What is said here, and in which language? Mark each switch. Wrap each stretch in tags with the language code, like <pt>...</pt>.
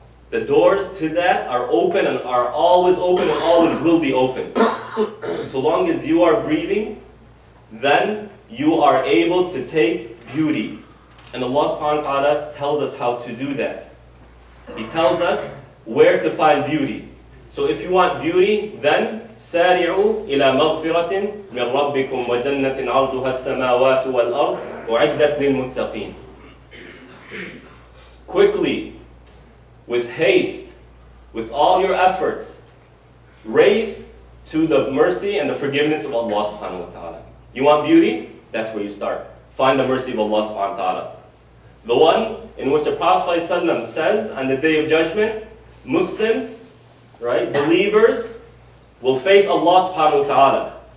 <en>The doors to that are open and are always open and always will be open. So long as you are breathing, then you are able to take beauty. And Allah subhanahu wa ta'ala tells us how to do that. He tells us where to find beauty. So if you want beauty, then</en> <ar>سارعوا إلى مغفرة من ربكم وجنة عرضها السماوات والأرض أعدت للمتقين.</ar> <en>Quickly, with haste, with all your efforts, race to the mercy and the forgiveness of Allah subhanahu wa ta'ala. You want beauty? That's where you start. Find the mercy of Allah subhanahu wa ta'ala. The one in which the Prophet ﷺ says on the Day of Judgment, Muslims, right, believers, will face Allah subhanahu wa ta'ala.</en>